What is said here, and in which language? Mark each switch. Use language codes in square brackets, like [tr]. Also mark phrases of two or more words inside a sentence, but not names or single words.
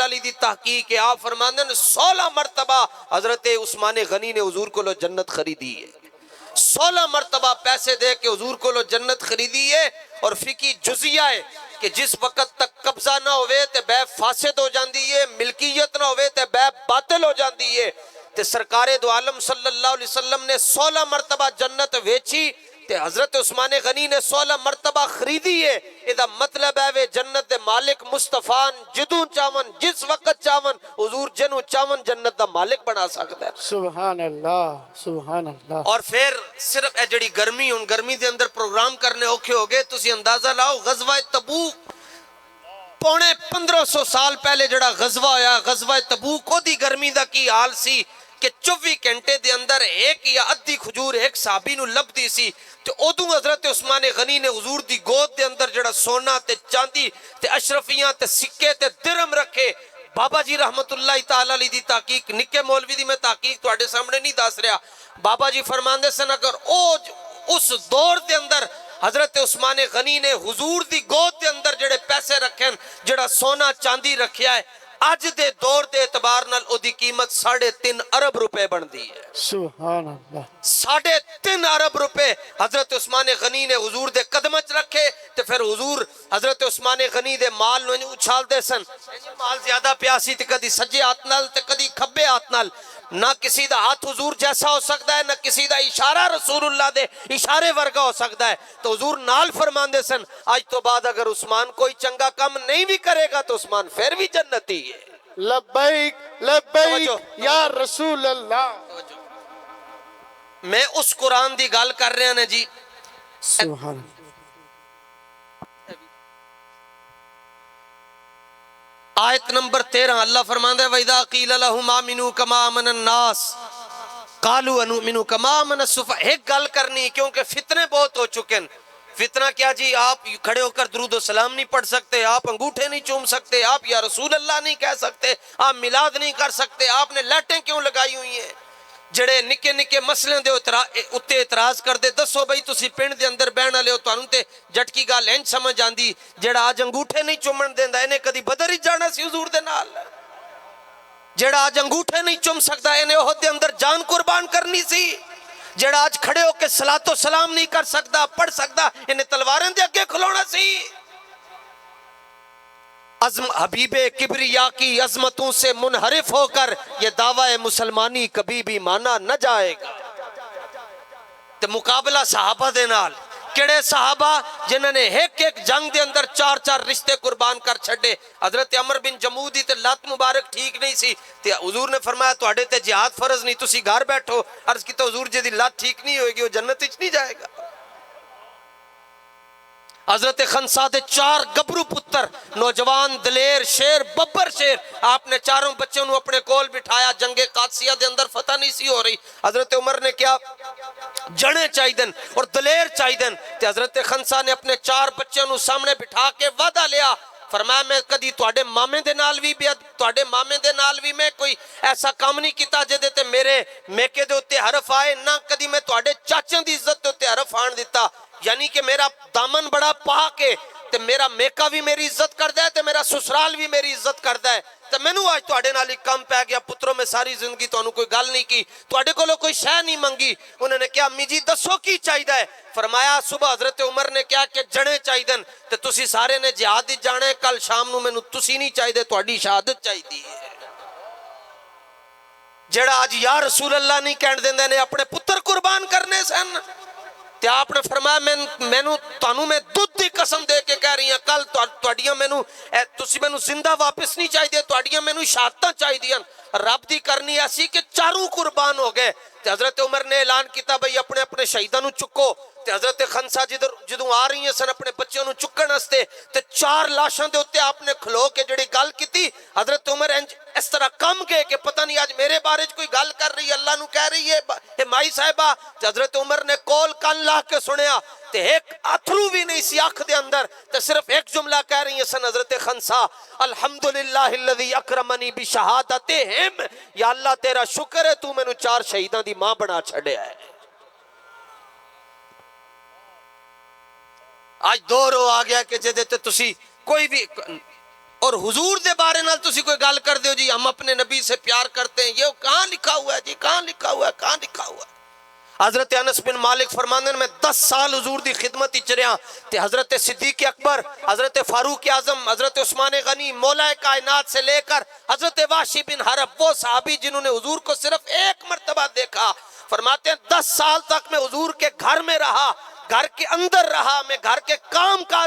[pa] علیہ دی تحقیق ہے آپ فرماندے ہیں 16 مرتبہ حضرت عثمان غنی نے حضور کو لو جنت خریدی ہے 16 مرتبہ پیسے دے کے حضور کو لو جنت خریدی ہے اور فقہی جزیہ ہے کہ جس وقت تک قبضہ نہ ہوئے تے بے فاسد ہو جاندی ہے ملکیت نہ ہوئے تے بے باطل ہو جاندی ہے تے سرکار دو عالم [ar] صلی اللہ علیہ وسلم [pa] نے 16 مرتبہ جنت ویچی تے حضرت عثمان غنی نے 16 مرتبہ خریدی ہے ادا مطلب ہے وہ جنت دے مالک مصطفیٰ جدوں چاون جس وقت چاون حضور جنوں چاون جنت دا مالک بنا سکتا ہے [ar] سبحان اللہ سبحان اللہ [pa] اور پھر صرف اے جڑی گرمی ہن گرمی دے اندر پروگرام کرنے اوکھے ہو گئے تسی اندازہ لاؤ غزوہ تبوک پونے 1500 سال پہلے جڑا غزوہ ہویا غزوہ تبوک او دی گرمی دا کی حال سی کہ 24 گھنٹے دے اندر ایک یا ادھی کھجور ایک صحابی نو لب دی سی تے ادوں حضرت عثمان غنی نے حضور دی گود دے اندر جڑا سونا تے چاندی تے اشرفیاں تے سکے تے درم رکھے بابا جی [ar] رحمت اللہ تعالی علیہ [pa] دی تحقیق نکے مولوی دی میں تحقیق تواڈے سامنے نہیں دس رہا بابا جی فرماندے سن اگر اس دور دے اندر حضرت عثمان غنی نے حضور دی گود دے اندر جڑے پیسے رکھیں جڑا سونا چاندی رکھیا ہے آج دے دور دے اعتبار نال او دی قیمت 3.5 ارب روپے بن دی ہے [ar] سبحان اللہ [pa] 3.5 ارب روپے حضرت عثمان غنی نے حضور دے قدمچ رکھے تے پھر حضور حضرت عثمان غنی دے مال نو اچھال دے سن مال زیادہ پیاسی تے کدی سجے ہاتھ نال تے کدی کھبے ہاتھ نال نہ کسی دا ہاتھ حضور جیسا ہو سکتا ہے نہ کسی دا اشارہ رسول اللہ دے اشارے ورگا ہو سکتا ہے تو حضور نال فرمان دے سن آج تو بعد اگر عثمان کوئی چنگا کام نہیں بھی کرے گا تو عثمان پھر بھی جنتی ہے [ar] لبیک لبیک [pa] توجہ۔ [ar] یا رسول اللہ [pa] میں اس قرآن دی گل کر رہے ہیں جی [ar] سبحان اللہ [pa] آیت نمبر 13 اللہ فرماندہ ہے [ar] وَإِذَا قِيلَ لَهُمْ آمِنُوا كَمَا آمَنَ النَّاسِ قَالُوا أَنُؤْمِنُ كَمَا آمَنَ السُّفَهَاءُ [pa] ایک گل کرنی کیونکہ فتنے بہت ہو چکے ہیں فتنہ کیا جی آپ کھڑے ہو کر [ur] درود و سلام نہیں پڑھ سکتے آپ انگوٹھے نہیں چوم سکتے آپ [ar] یا رسول اللہ [ur] نہیں کہہ سکتے آپ میلاد نہیں کر سکتے آپ نے [pa] لائٹیں کیوں لگائی ہوئی ہیں جڑے نکے نکے مسئلے دے اتے اعتراض کر دے دسو بھائی تسی پنڈ دے اندر بہن والے ہو تانوں تے جٹکی گل انج سمجھ آندی جڑا آج انگوٹھے نہیں چومن دیندا اینے کدی بدر ہی جانا سی حضور دے نال جڑا آج انگوٹھے نہیں چوم سکدا اینے احد دے اندر جان قربان کرنی سی جڑا آج کھڑے ہو کے [ar] صلاۃ و سلام [pa] نہیں کر سکدا پڑھ سکدا اینے تلواریں دے اگے کھلونا سی [ur] حبیب کبریا کی عظمتوں سے منحرف ہو کر یہ دعوی مسلمانی کبھی بھی مانا نہ جائے گا [pa] تے مقابلہ صحابہ دے نال کڑے صحابہ جنہوں نے ایک ایک جنگ دے اندر 4 رشتے قربان کر چھڑے حضرت عمر بن جمودی تے لات مبارک ٹھیک نہیں سی تے حضور نے فرمایا تواڈے تے جہاد فرض نہیں تسی گھر بیٹھو عرض کی تو حضور جی دی لات ٹھیک نہیں ہوئے گی وہ جنت وچ نہیں جائے گا حضرت خنسا دے 4 گبرو پتر نوجوان دلیر شیر ببر شیر آپ نے چاروں بچوں نو اپنے کول بٹھایا جنگ قادسیہ دے اندر فتح نہیں سی ہو رہی حضرت عمر نے کیا جڑے چاہی دن اور دلیر چاہی دن تے حضرت خنسا نے اپنے 4 بچوں نو سامنے بٹھا کے وعدہ لیا فرمایا میں کدی تواڈے مامے دے نال بھی تواڈے مامے دے نال بھی میں کوئی ایسا کام نہیں کیتا جے دے تے میرے میکے دے اوتے حرف آئے نہ کدی میں تواڈے چاچوں دی عزت دے اوتے حرف آن دیتا یعنی کہ میرا دامن بڑا پاک ہے تے میرا میکا بھی میری عزت کردا ہے تے میرا سسرال بھی میری عزت کردا ہے تے مینوں آج تواڈے نال ایک کم پہ گیا پتروں میں ساری زندگی تانوں کوئی گل نہیں کی تواڈے کولوں کوئی شے نہیں منگی انہوں نے کہا امی جی دسو کی چاہیدا ہے فرمایا صبح حضرت عمر نے کہا کہ جڑے چاہیدن تے تسی سارے نے جہاد وچ جانا ہے کل شام نو مینوں تسی نہیں چاہیدے تواڈی شہادت چاہیدی ہے جڑا اج [ar] یا رسول اللہ [pa] نہیں کہن دیندے نے اپنے پتر قربان کرنے سن تے آپ نے فرمایا مینوں تانوں میں دودھ دی قسم دے کے کہہ رہی ہیں کل تواڈیاں مینوں تسی مینوں زندہ واپس نہیں چاہیے تواڈیاں مینوں شہادتاں چاہیدیاں رب دی کرنی ایسی کہ چاروں قربان ہو گئے تے حضرت عمر نے اعلان کیتا بھئی اپنے اپنے شہیداں نو چکو تے حضرت خنسا جدوں آ رہی ہیں سن اپنے بچوں نو چکن واسطے تے 4 لاشاں دے اوتے آپ نے کھلو کے جڑی گل کیتی حضرت عمر اس طرح کم گئے کہ پتہ نہیں آج میرے بارے کوئی گل کر رہی ہے اللہ نو کہہ رہی ہے مائی صاحبہ تے حضرت عمر نے کول کان لا کے سنیا تے ایک اتھرو بھی نہیں سی آنکھ دے اندر تے صرف ایک جملہ کہہ رہی ہیں سن حضرت خنسا [ar] الحمدللہ الذی اکرمنی بشہادتہم [pa] یا اللہ تیرا شکر ہے تو مینوں 4 شہیداں دی ماں بنا چھڑیا ہے آج دور ہو آ گیا کہ جدے تے تسی کوئی بھی اور حضور دے بارے نال تسی کوئی گل کر دیو جی [ur] ہم اپنے نبی سے پیار کرتے ہیں یہ کہاں لکھا ہوا ہے جی کہاں لکھا ہوا ہے کہاں لکھا ہوا ہے [pa] حضرت انس بن مالک فرماندے میں 10 سال حضور دی خدمت وچ رہیا تے حضرت صدیق اکبر حضرت فاروق اعظم حضرت عثمان غنی مولا کائنات سے لے کر حضرت وحشی بن حرب [ur] وہ صحابی جنہوں نے حضور کو صرف ایک مرتبہ دیکھا فرماتے ہیں 10 سال تک میں حضور کے گھر میں رہا گھر کے اندر رہا میں گھر کے کام کاج